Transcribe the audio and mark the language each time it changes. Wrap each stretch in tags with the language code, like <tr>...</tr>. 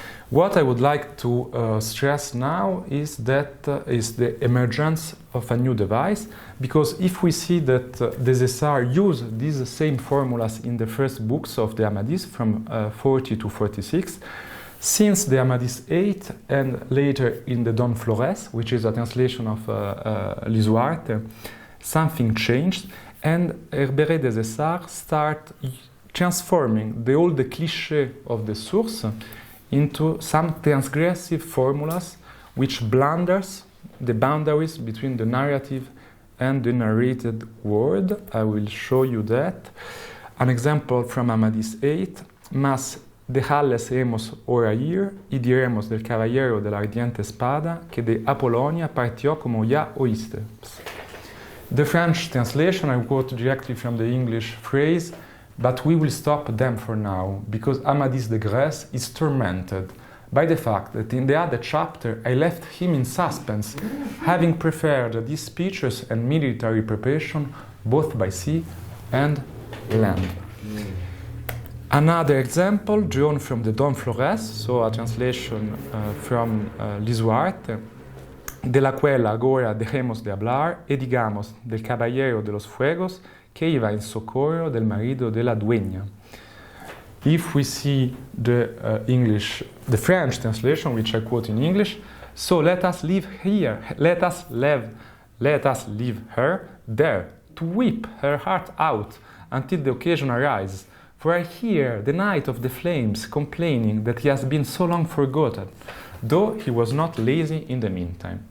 <en>What I would like to stress now is that is the emergence of a new device, because if we see that Des Essarts used these same formulas in the first books of the Amadis from 40 to 46, since the Amadis 8 and later in the Don Flores, which is a translation of Lisuarte, something changed, and Herberet des Essarts start transforming the old cliché of the source into some transgressive formulas which blunders the boundaries between the narrative and the narrated word. I will show you that. An example from Amadis 8,</en> <es>mas dejarles hemos ahora ir y diremos del caballero de la ardiente espada que de Apolonia partió como ya oíste.</es> <en>The French translation, I quote directly from the English phrase, but we will stop them for now, because Amadis de Grasse is tormented by the fact that in the other chapter I left him in suspense, having prepared these speeches and military preparation both by sea and land. Another example drawn from the Don Flores, so a translation from Lisuarte,</en> <es>de la cuela agora dejemos de hablar y digamos del caballero de los fuegos que iba en socorro del marido de la dueña.</es> <en>If we see the French translation, which I quote in English, so let us leave here, let us leave her there to weep her heart out until the occasion arises. For I hear the Knight of the Flames complaining that he has been so long forgotten, though he was not lazy in the meantime.</en>